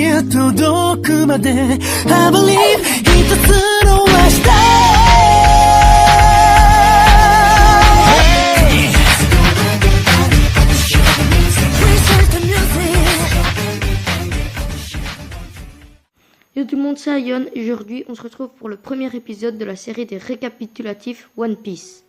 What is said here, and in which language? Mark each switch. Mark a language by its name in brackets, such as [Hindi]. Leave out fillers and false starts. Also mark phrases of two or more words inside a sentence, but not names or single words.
[Japanese] 届くまで [English] I believe [Japanese] 一つの明日 [French] Yo tout le monde, c'est Ayon et aujourd'hui on se retrouve pour le premier épisode de la série des récapitulatifs One Piece.